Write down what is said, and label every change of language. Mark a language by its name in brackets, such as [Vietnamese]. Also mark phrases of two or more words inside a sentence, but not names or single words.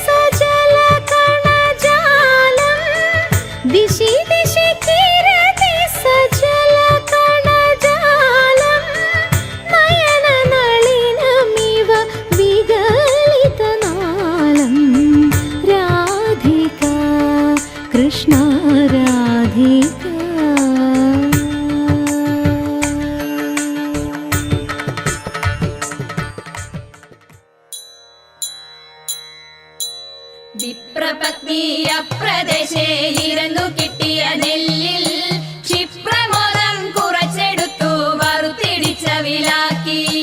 [Sanskrit] सजलकणजालं दिशि दिशि किरति सजलकणजालं नयननलिनमिव विगलितनालम् राधिका कृष्णा राधिका [Malayalam] വിപ്രപത്നീയ പ്രദേശേ ഇരുന്നു കിട്ടിയ നെല്ലിൽ ക്ഷിപ്രമോദം കുറച്ചെടുത്തു വറുത്തിടിച്ച വിലാക്കി